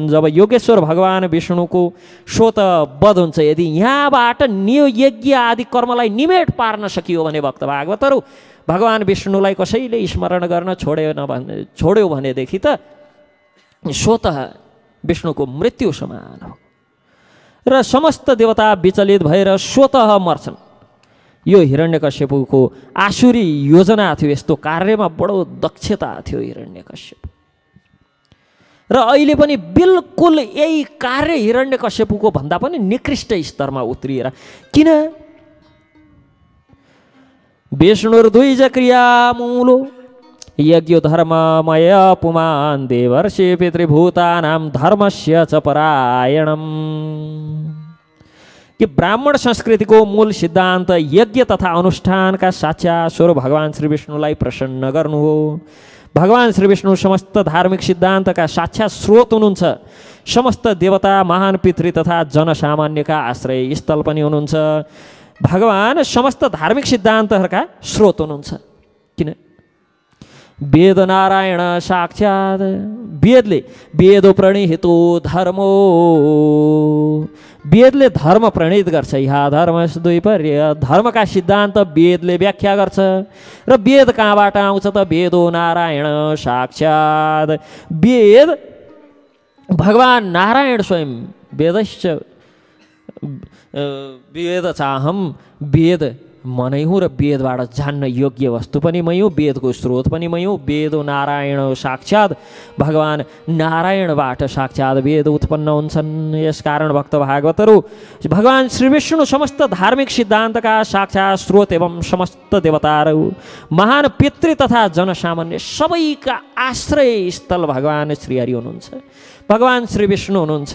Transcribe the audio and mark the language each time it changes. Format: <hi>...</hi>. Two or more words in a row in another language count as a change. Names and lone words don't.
<ne>जब योगेश्वर भगवान् विष्णुको स्वत वध हुन्छ, यदि यहाँबाट यज्ञ आदि कर्मलाई निमेट पार्न सकियो भने भक्त भागवतहरू, भगवान् विष्णुलाई कसैले स्मरण गर्न छोड्यो भनेदेखि त स्वत विष्णुको मृत्यु समान हो र समस्त देवता विचलित भएर स्वतः मर्छन्। यो हिरण्यकश्यपको आसुरी योजना थियो। यस्तो कार्यमा बडो दक्षता थियो हिरण्यकश्यप। र अहिले पनि बिल्कुल यही कार्य हिरण्यकश्यपुको भन्दा पनि निकृष्ट स्तरमा उत्रिएर। किन?</ne> <sa>विष्णुर्द्विज क्रियामूलो यज्ञ धर्ममय पुमान् देवर्षि पितृभूतानां धर्मस्य च परायणम्।</sa> <ne>कि ब्राह्मण संस्कृतिको मूल सिद्धान्त यज्ञ तथा अनुष्ठानका साचा स्वर भगवान श्री विष्णुलाई प्रसन्न गर्नु हो। भगवान श्री विष्णु समस्त धार्मिक सिद्धान्तका साक्षात् स्रोत हुनुहुन्छ। समस्त देवता, महान पितृ तथा जनसामान्यका आश्रय स्थल पनि हुनुहुन्छ। भगवान समस्त धार्मिक सिद्धान्तहरूका स्रोत हुनुहुन्छ। किन?</ne> <sa>वेद नारायण साक्षात्,</sa> <ne>वेदले</ne> <sa>वेदो प्रणीहितो धर्मो,</sa> <ne>वेदले धर्म प्रणीत गर्छ। यहाँ धर्म द्विपर्य, धर्मका सिद्धान्त वेदले व्याख्या गर्छ। र वेद कहाँबाट आउँछ त?</ne> <sa>वेदो नारायण साक्षात्,</sa> <ne>वेद भगवान नारायण स्वयं</ne> <sa>वेदश्च वेद चाहम,</sa> <ne>वेद मनै हुँ र वेदबाट जान्न योग्य वस्तु पनि मै हुँ, वेदको स्रोत पनि मै हुँ।</ne> <sa>वेदो नारायण साक्षात्,</sa> <ne>भगवान नारायणबाट साक्षात् वेद उत्पन्न हुन्छन्। यसकारण भक्त भागवतहरू भगवान श्री विष्णु समस्त धार्मिक सिद्धान्तका साक्षात् स्रोत एवं समस्त देवताहरू, महान पितृ तथा जनसामान्य सबैका आश्रय स्थल भगवान श्रीहरि हुनुहुन्छ, भगवान श्री विष्णु हुनुहुन्छ।</ne>